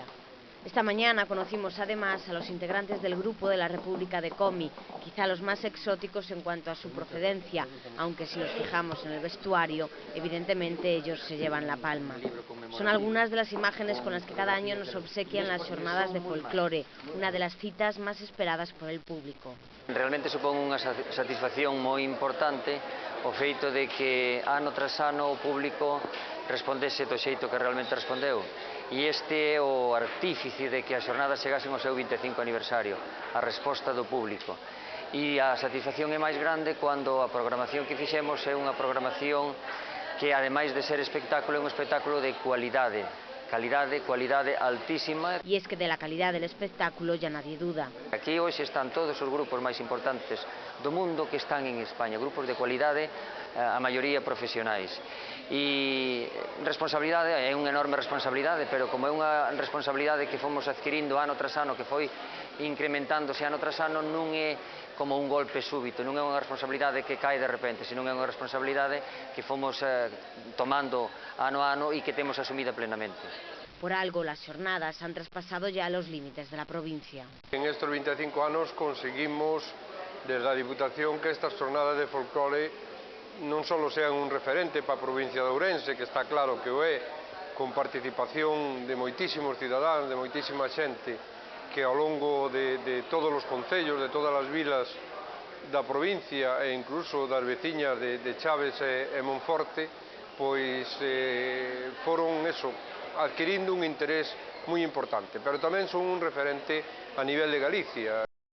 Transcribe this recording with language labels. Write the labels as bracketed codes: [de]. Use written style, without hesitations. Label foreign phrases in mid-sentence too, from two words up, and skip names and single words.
[es] Esta mañana conocimos además a los integrantes del grupo de la República de Komi, quizá los más exóticos en cuanto a su procedencia, aunque si nos fijamos en el vestuario, evidentemente ellos se llevan la palma. Son algunas de las imágenes con las que cada año nos obsequian las jornadas de folclore, una de las citas más esperadas por el público. [gl] Realmente supón unha satisfacción moi importante o feito de que ano tras ano o público respondese do xeito que realmente respondeu. E este é o artífice de que as xornadas chegasen ao seu 25 aniversario, a resposta do público. E a satisfacción é máis grande cando a programación que fixemos é unha programación que, ademais de ser espectáculo, é un espectáculo de cualidade. Cualidade altísima. [es] Y es que de la calidad del espectáculo ya nadie duda. [gl] Aquí hoxe están todos os grupos máis importantes do mundo que están en España, grupos de cualidade, a maioría profesionais. E responsabilidade, é unha enorme responsabilidade, pero como é unha responsabilidade que fomos adquirindo ano tras ano, que foi incrementándose ano tras ano, non é como un golpe súbito, non é unha responsabilidade que cae de repente, senón é unha responsabilidade que fomos tomando ano a ano e que temos asumida plenamente. [es] Por algo, las jornadas han traspasado ya los límites de la provincia. En estos [gl] 25 anos conseguimos, desde a Diputación, que estas jornadas de folclore non só sean un referente para a provincia de Ourense, que está claro que o é, con participación de moitísimos cidadáns, de moitísima xente, que ao longo de todos os concellos, de todas as vilas da provincia e incluso das veciñas de Chaves e Monforte, pois foron adquirindo un interés moi importante, pero tamén son un referente a nivel de Galicia.